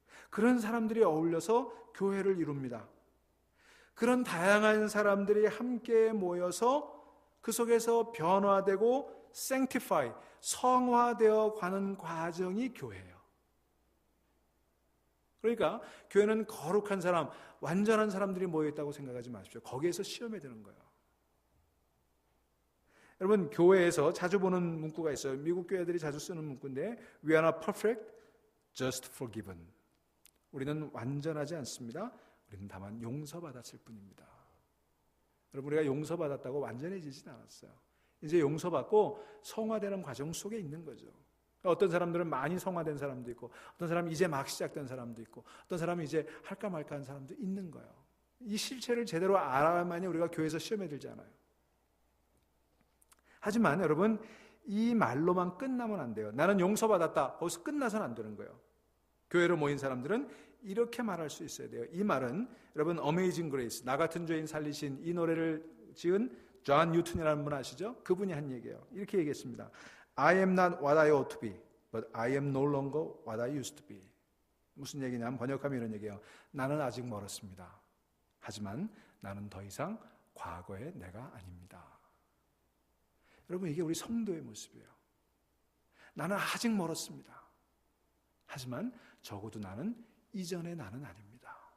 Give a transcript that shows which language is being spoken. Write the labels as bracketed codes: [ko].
[ko] 그런 사람들이 어울려서 교회를 이룹니다. 그런 다양한 사람들이 함께 모여서 그 속에서 변화되고 sanctify, 성화되어 가는 과정이 교회예요. 그러니까 교회는 거룩한 사람, 완전한 사람들이 모여있다고 생각하지 마십시오. 거기에서 시험에 드는 거예요. 여러분, 교회에서 자주 보는 문구가 있어요. 미국 교회들이 자주 쓰는 문구인데 [en] We are not perfect, just forgiven. [ko] 우리는 완전하지 않습니다. 우리는 다만 용서받았을 뿐입니다. 여러분, 우리가 용서받았다고 완전해지진 않았어요. 이제 용서받고 성화되는 과정 속에 있는 거죠. 어떤 사람들은 많이 성화된 사람도 있고, 어떤 사람은 이제 막 시작된 사람도 있고, 어떤 사람은 이제 할까 말까 한 사람도 있는 거예요. 이 실체를 제대로 알아야만이 우리가 교회에서 시험에 들지 않아요. 하지만 여러분, 이 말로만 끝나면 안 돼요. 나는 용서받았다. 거기서 끝나서는 안 되는 거예요. 교회로 모인 사람들은 이렇게 말할 수 있어야 돼요. 이 말은 여러분, 어메이징 그레이스, 나 같은 죄인 살리신, 이 노래를 지은 존 뉴턴이라는 분 아시죠? 그분이 한 얘기예요. 이렇게 얘기했습니다. [en] I am not what I ought to be, but I am no longer what I used to be. [ko] 무슨 얘기냐면, 번역하면 이런 얘기예요. 나는 아직 멀었습니다. 하지만 나는 더 이상 과거의 내가 아닙니다. 여러분, 이게 우리 성도의 모습이에요. 나는 아직 멀었습니다. 하지만 적어도 나는 이전의 나는 아닙니다.